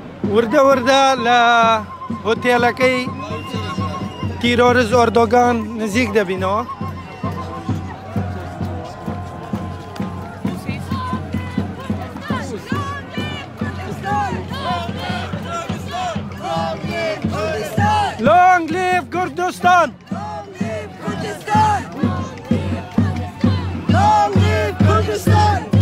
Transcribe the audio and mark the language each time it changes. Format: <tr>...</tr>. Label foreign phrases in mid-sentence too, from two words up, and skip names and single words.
<ckb>وردە وردە لە هۆتێلەکەی تیرۆریست ئەردۆغان نزیک دەبینەوە.</ckb> <en>Long live Kurdistan! Long live Kurdistan! Long live Kurdistan!</en>